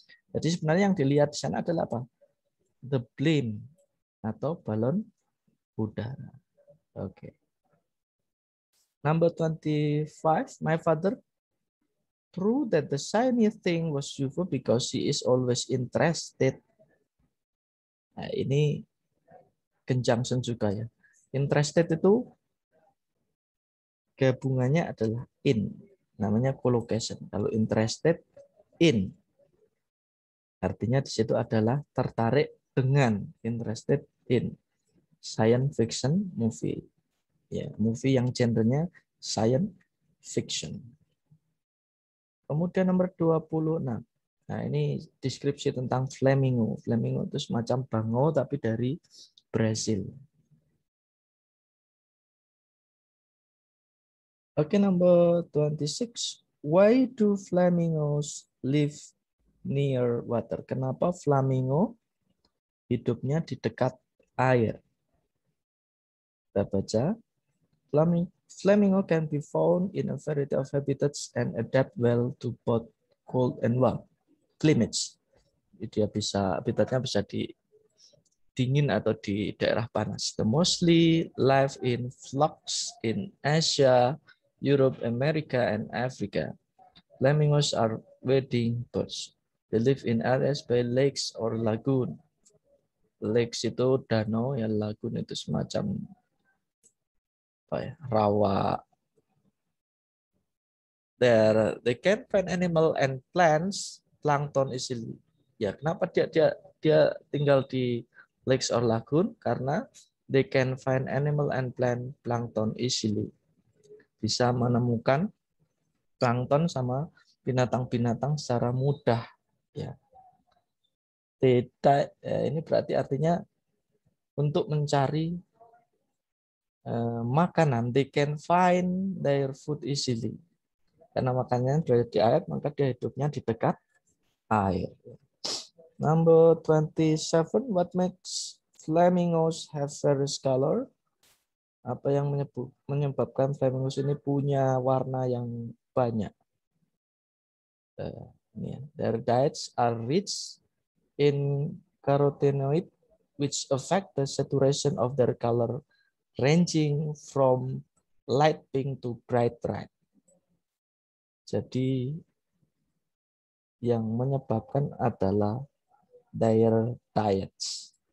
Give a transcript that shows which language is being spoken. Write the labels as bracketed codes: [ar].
[id] Jadi sebenarnya yang dilihat di sana adalah apa? [en] The blimp [id] atau balon udara. Oke. [en] Number 25, my father proved that the shiny thing was UFO because he is always interested. [id] Nah, ini conjunction juga ya. Interested itu gabungannya adalah in. Namanya collocation. Kalau interested, in. Artinya di situ adalah tertarik dengan, interested in. [en] Science fiction movie. Ya, movie yang genrenya science fiction. [id] Kemudian nomor 26. Nah, ini deskripsi tentang flamingo. Flamingo itu semacam bangau tapi dari Brasil. [en] Oke, number 26. Why do flamingos live near water? [id] Kenapa flamingo hidupnya di dekat air? Kita baca. [en] Flamingo can be found in a variety of habitats and adapt well to both cold and warm. climates. [id] Dia bisa habitatnya bisa di dingin atau di daerah panas. [en] The mostly live in flocks in Asia, Europe, America, and Africa. Flamingos are wading birds. They live in areas by lakes or lagoon. [id] Lakes itu danau, ya lagoon itu semacam apa ya, rawa. [en] There they can find animal and plants, plankton easily. [id] Ya, kenapa dia tinggal di lakes or lagoon? [en] Karena they can find animal and plant plankton easily. [id] Bisa menemukan plankton sama binatang-binatang secara mudah. Ya. Tidak, ini berarti artinya untuk mencari makanan, they can find their food easily. Karena makannya dari di air, maka dia hidupnya di dekat air. [en] Number 27, what makes flamingos have various color? [id] Apa yang menyebabkan flamingos ini punya warna yang banyak? [en] Their diets are rich in carotenoid, which affect the saturation of their color, ranging from light pink to bright red. [id] Jadi yang menyebabkan adalah [en] their diets.